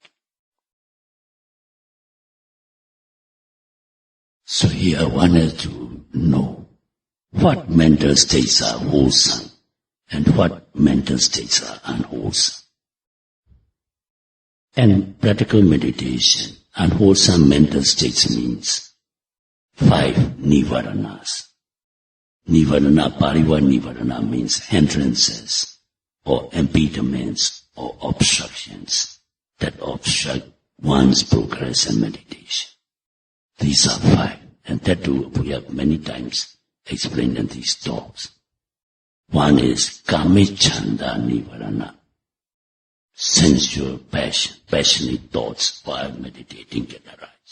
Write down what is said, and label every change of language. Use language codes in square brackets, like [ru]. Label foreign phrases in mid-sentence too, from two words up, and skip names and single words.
[en] So here one has to know what mental states are wholesome and what mental states are unwholesome. And practical meditation, unwholesome mental states means 5 nivaranas. [pi] Nivarana, pariva nivarana [en] means hindrances or impediments or obstructions that obstruct one's progress in meditation. These are 5, and that too we have many times explained in these talks. One is [pi] kamicchanda nivarana, [en] sensual passion, passionate thoughts while meditating can arise.